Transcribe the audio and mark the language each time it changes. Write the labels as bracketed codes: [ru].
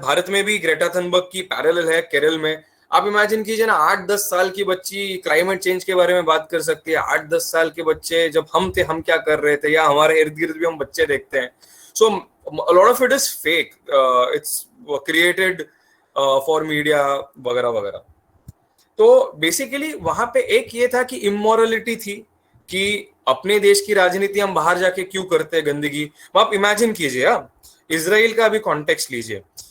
[hi] भारत में भी Greta Thunberg की पैरेलल है केरल में. आप इमेजिन कीजिए ना, 8-10 साल की बच्ची क्लाइमेट चेंज के बारे में बात कर सकती है. 8-10 साल के बच्चे जब हम थे, हम क्या कर रहे थे, या हमारे इर्द गिर्द भी हम बच्चे देखते हैं. [en] so a lot of it is fake, it's created for media [hi] वगैरह वगैरह. तो बेसिकली वहां पे एक ये था कि इमोरलिटी थी कि अपने देश की राजनीति हम बाहर जाके क्यों करते हैं गंदगी. आप इमेजिन कीजिए, आप इजराइल का भी कॉन्टेक्स्ट लीजिए.